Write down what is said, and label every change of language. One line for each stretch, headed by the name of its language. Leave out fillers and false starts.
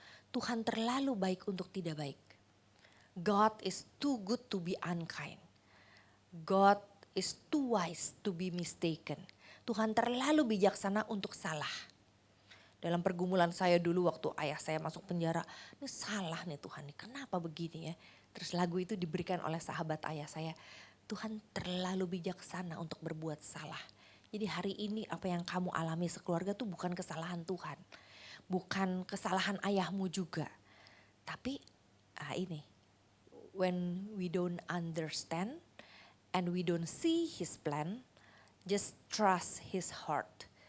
Indonesian: Tuhan terlalu baik untuk tidak baik.
English: God is too good to be unkind. God is too wise to be mistaken.
Indonesian: Tuhan terlalu bijaksana untuk salah. Dalam pergumulan saya dulu waktu ayah saya masuk penjara. Ini salah nih Tuhan nih, kenapa begini ya. Terus lagu itu diberikan oleh sahabat ayah saya. Tuhan terlalu bijaksana untuk berbuat salah. Jadi hari ini apa yang kamu alami sekeluarga tuh bukan kesalahan Tuhan. Bukan kesalahan ayahmu juga. Tapi ini,
English: when we don't understand and we don't see his plan, just trust his heart.